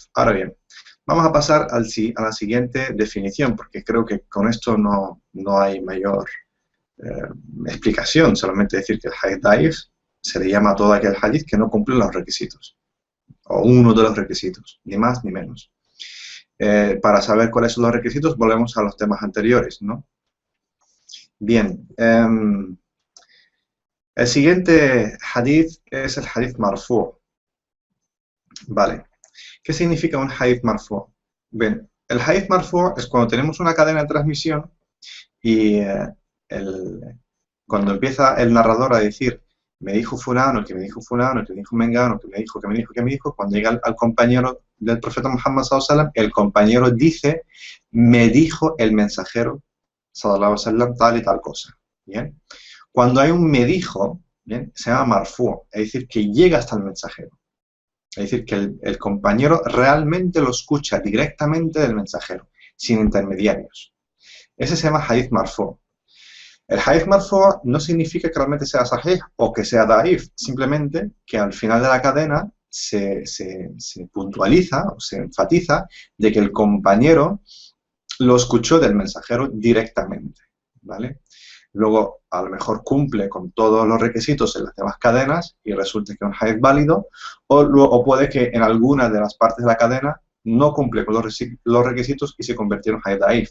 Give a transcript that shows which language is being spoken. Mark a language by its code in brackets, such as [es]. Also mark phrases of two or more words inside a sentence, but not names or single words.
[es] Ahora bien, vamos a pasar a la siguiente definición, porque creo que con esto no hay mayor explicación, solamente decir que el [ar] حديث ضعيف [es] se le llama a todo aquel hadith que no cumple los requisitos, o uno de los requisitos, ni más ni menos. Para saber cuáles son los requisitos, volvemos a los temas anteriores, ¿no? Bien, el siguiente hadith es el [ar] حديث مرفوع'. [es] Vale, ¿qué significa un [ar] حديث مرفوع'? [es] Bien, el [ar] حديث مرفوع' [es] es cuando tenemos una cadena de transmisión y cuando empieza el narrador a decir me dijo fulano, que me dijo fulano, que me dijo mengano, que me dijo, cuando llega al compañero del profeta Muhammad [ar] صلى الله عليه وسلم, [es] el compañero dice me dijo el mensajero [ar] صلى الله عليه وسلم [es] tal y tal cosa. ¿Bien? Cuando hay un me dijo, ¿bien?, se llama marfu', es decir, que llega hasta el mensajero. Es decir, que el compañero realmente lo escucha directamente del mensajero, sin intermediarios. Ese se llama [ar] حديث مرفوع'. [es] El [ar] حديث مرفوع' [es] no significa que realmente sea sahih o que sea daif, simplemente que al final de la cadena se puntualiza o se enfatiza de que el compañero lo escuchó del mensajero directamente, ¿vale? Luego, a lo mejor cumple con todos los requisitos en las demás cadenas y resulta que es un hadith válido, o puede que en alguna de las partes de la cadena no cumple con los requisitos y se convirtió en un [ar] حديث ضعيف.